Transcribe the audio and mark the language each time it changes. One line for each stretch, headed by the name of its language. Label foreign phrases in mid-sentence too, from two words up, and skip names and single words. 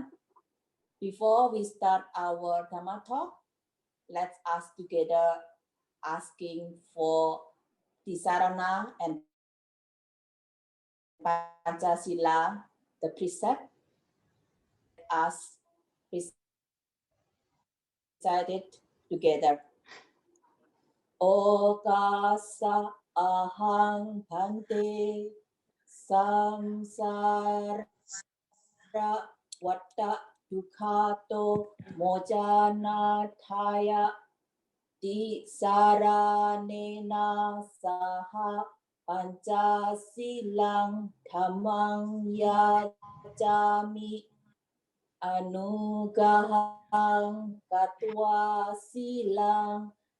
English: Before we start our Dhammatalk, let's ask together, asking for Tisarana and Pancasila, the precept. Us recited together.
Pali: Okasa ahang bhante samsara vatta dukhato mojanataya tisaranena saha pancasilang dhammang yajami anugahang katwa silang